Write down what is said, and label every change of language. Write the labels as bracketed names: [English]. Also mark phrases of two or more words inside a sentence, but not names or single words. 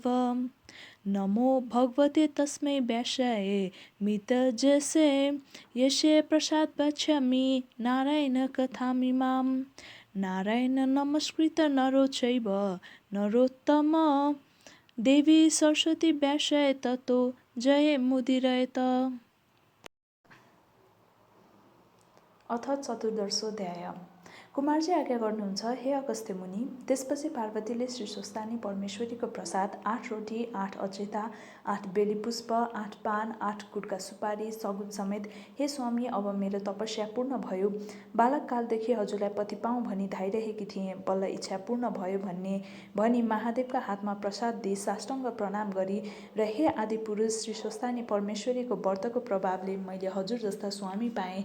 [Sanskrit] नमो भगवते तस्मै व्यासाय मितजसे यस्य प्रसाद वक्ष्यामि नारायण कथामिमां। नारायण नमस्कृत्य नरो चैव नरोत्तम देवी सरस्वती व्यासाय ततो जयमुदीरयेत। अथ चतुर्दशोऽध्याय। [Nepali] कुमारजी आज्ञा गर्नुहुन्छ, हे अगस्त्य मुनि। त्यसपछि पार्वतीले श्री स्वस्थानी परमेश्वरीको प्रसाद 8 रोटी 8 अक्षता 8 बेलीपुष्प 8 पान 8 गुटका सुपारी सगुन समेत, हे स्वामी, अब मेरो तपस्या पूर्ण भयो। बालककालदेखि हजुरलाई पति पाऊँ भनी धाइरहेकी थिएँ, बल्ल इच्छा पूर्ण भयो भनी महादेवका हातमा प्रसाद दिई साष्टाङ्ग प्रणाम गरी र हे आदि पुरुष श्री स्वस्थानी परमेश्वरीको व्रतको प्रभावले मैले हजुर जस्ता स्वामी पाएँ।